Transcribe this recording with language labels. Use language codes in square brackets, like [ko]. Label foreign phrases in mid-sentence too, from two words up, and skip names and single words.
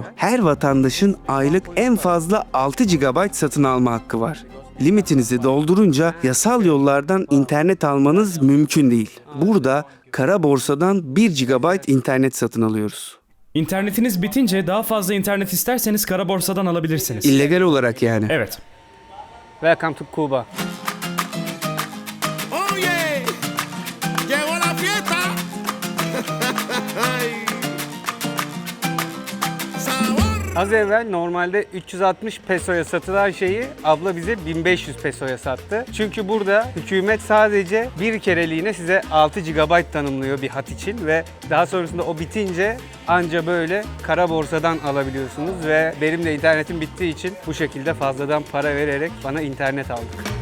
[tr] Her vatandaşın aylık en fazla 6 GB satın alma hakkı var. Limitinizi doldurunca yasal yollardan internet almanız mümkün değil. Burada kara borsadan 1 GB internet satın alıyoruz. İnternetiniz bitince daha fazla internet isterseniz kara borsadan alabilirsiniz. İllegal olarak yani. Evet. [en] Welcome to Cuba. [es] Oye, llegó la fiesta. Ay. Sabor. [tr] Az evvel normalde 360 pesoya satılan şeyi abla bize 1500 pesoya sattı. Çünkü burada hükümet sadece bir kereliğine size 6 GB tanımlıyor bir hat için ve daha sonrasında o bitince anca böyle kara borsadan alabiliyorsunuz ve benim de internetim bittiği için bu şekilde fazladan para vererek bana internet aldık.